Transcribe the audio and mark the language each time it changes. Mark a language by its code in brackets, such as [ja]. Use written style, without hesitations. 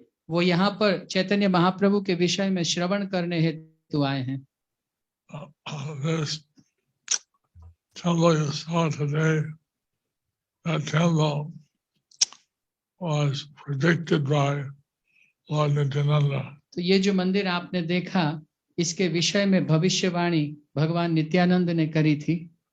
[hi] वो यहाँ पर चैतन्य महाप्रभु के विषय में श्रवण करने हेतु आए हैं। [en] This temple you saw today, that temple was predicted by Lord Nityananda. [hi] तो ये जो मंदिर आपने देखा, इसके विषय में भविष्यवाणी भगवान नित्यानंद ने करी थी।